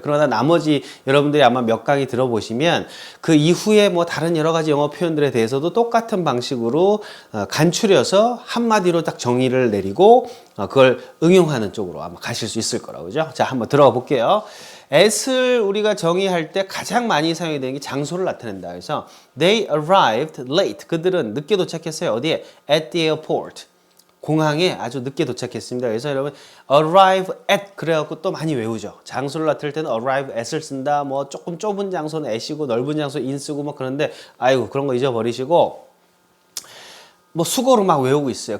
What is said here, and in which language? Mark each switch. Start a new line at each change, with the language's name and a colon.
Korean: 그러나 나머지 여러분들이 아마 몇 강의 들어보시면 그 이후에 뭐 다른 여러 가지 영어 표현들에 대해서도 똑같은 방식으로 간추려서 한마디로 딱 정의를 내리고 그걸 응용하는 쪽으로 아마 가실 수 있을 거라고, 그죠? 자, 한번 들어가 볼게요. at을 우리가 정의할 때 가장 많이 사용이 되는 게 장소를 나타낸다. 그래서
English: they arrived late.
Korean: 그들은 늦게 도착했어요. 어디에?
English: at the airport.
Korean: 공항에 아주 늦게 도착했습니다. 그래서 여러분 arrive at 그래갖고 또 많이 외우죠. 장소를 나타낼 때는 arrive at을 쓴다. 뭐 조금 좁은 장소는 at이고 넓은 장소 in 쓰고 뭐 그런데 아이고 그런 거 잊어버리시고 뭐 수고로 막 외우고 있어요.